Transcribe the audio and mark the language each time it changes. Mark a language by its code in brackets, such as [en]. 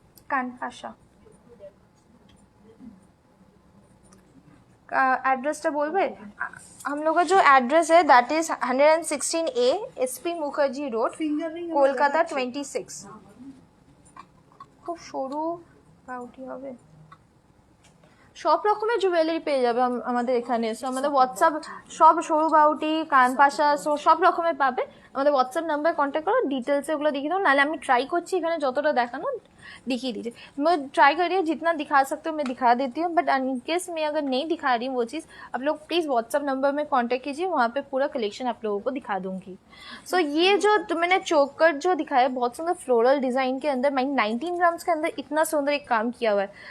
[bn] कानपाशा का एड्रेसটা বলবে? [hi] हम लोग का जो एड्रेस है [en] that is [hi] 116A SP Mukherjee road, Kolkata 26। [bn] खूब সরু পাউটি হবে। সব রকমের জুয়েলারি পেয়ে যাবে আমাদের এখানে। সো আমাদের হোয়াটসঅ্যাপ সব সরু বাউটি কানপাশা সব রকমের পাবে। আমাদের হোয়াটসঅ্যাপ নাম্বার কন্ট্যাক্ট করো, ডিটেल्स এগুলো দেখিয়ে দাও, নাহলে আমি ट्राई করছি এখানে যতটা দেখানো [hi] दिखी दीजिए। मैं ट्राई कर रही हूँ जितना दिखा सकते हो मैं दिखा देती हूँ, बट इन केस मैं अगर नहीं दिखा रही हूँ वो चीज़, आप लोग प्लीज़ व्हाट्सअप नंबर में कांटेक्ट कीजिए, वहाँ पे पूरा कलेक्शन आप लोगों को दिखा दूंगी। सो ये जो मैंने चोकर जो दिखाया बहुत सुंदर फ्लोरल डिज़ाइन के अंदर 19 ग्राम्स के अंदर इतना सुंदर एक काम किया हुआ है।